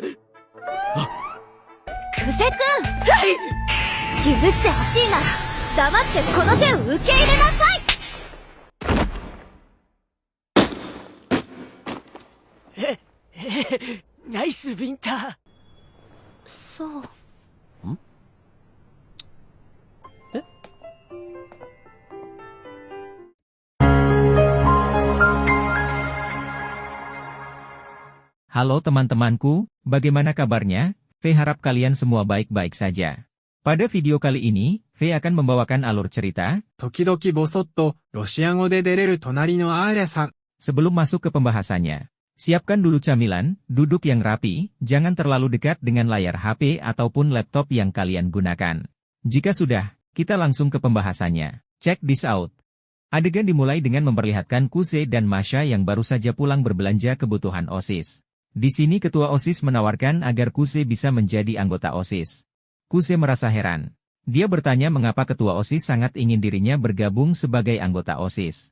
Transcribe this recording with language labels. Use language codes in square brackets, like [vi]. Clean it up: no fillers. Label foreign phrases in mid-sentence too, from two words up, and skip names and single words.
[ja] 久世くん、はい、許してほしいなら黙ってこの手を受け入れなさい。ナイスビンタ。そう。 [id] Halo teman-temanku, bagaimana kabarnya? V harap kalian semua baik-baik saja. Pada video kali ini, V akan membawakan alur cerita. [ja] 時々ボソッとロシア語で出れる隣のアーリャさん。 [id] Sebelum masuk ke pembahasannya, siapkan dulu camilan, duduk yang rapi, jangan terlalu dekat dengan layar HP ataupun laptop yang kalian gunakan. Jika sudah, kita langsung ke pembahasannya. [en] Check this out. [id] Adegan dimulai dengan memperlihatkan Kuse dan Masha yang baru saja pulang berbelanja kebutuhan OSIS. Di sini ketua OSIS menawarkan agar Kuse bisa menjadi anggota OSIS. Kuse merasa heran. Dia bertanya mengapa ketua OSIS sangat ingin dirinya bergabung sebagai anggota OSIS.